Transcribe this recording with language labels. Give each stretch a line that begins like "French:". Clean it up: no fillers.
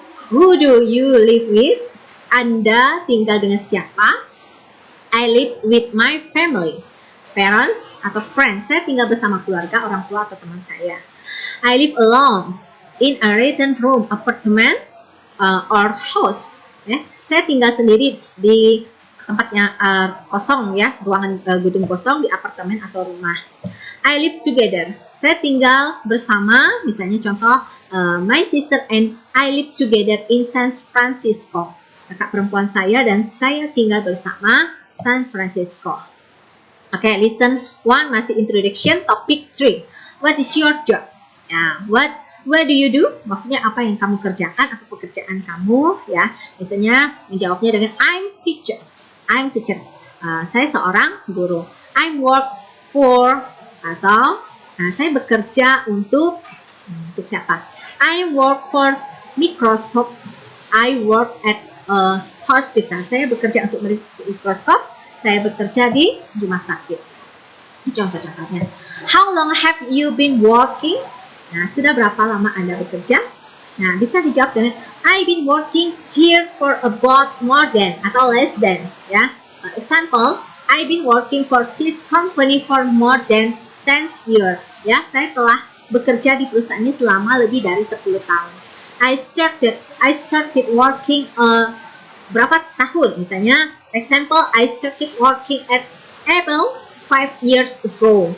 English: Who do you live with?
Indonesian: Anda tinggal dengan siapa?
English: I live with my family. Parents atau friends.
Indonesian: Saya tinggal bersama keluarga, orang tua atau teman saya.
English: I live alone in a rented room, apartment, or house.
Indonesian: Ya. Saya tinggal sendiri di tempatnya kosong ya, ruangan gedung kosong di apartemen atau rumah.
English: I live together.
Indonesian: Saya tinggal bersama, misalnya contoh,
English: my sister and I live together in San Francisco.
Indonesian: Kakak perempuan saya dan saya tinggal bersama San Francisco.
English: Oke, listen 1 masih introduction, topic 3. What is your job?
Indonesian: Ya,
English: what do you do?
Indonesian: Maksudnya apa yang kamu kerjakan, apa pekerjaan kamu ya. Misalnya menjawabnya dengan
English: I'm teacher. I'm teacher.
Indonesian: Saya seorang guru.
English: I work for,
Indonesian: atau saya bekerja untuk siapa?
English: I work for Microsoft. I work at a hospital.
Indonesian: Saya bekerja untuk Microsoft. Saya bekerja di rumah sakit. Contoh-contohnya.
English: How long have you been working?
Indonesian: Nah, sudah berapa lama Anda bekerja? Nah, bisa dijawab dengan
English: I've been working here for about more than
Indonesian: atau
English: less than. Ya, example, I've been working for this company for more than 10 years.
Indonesian: Ya, saya telah bekerja di perusahaan ini selama lebih dari 10 tahun.
English: I started working
Indonesian: berapa tahun?
English: Misalnya, example, I started working at Apple 5 years ago.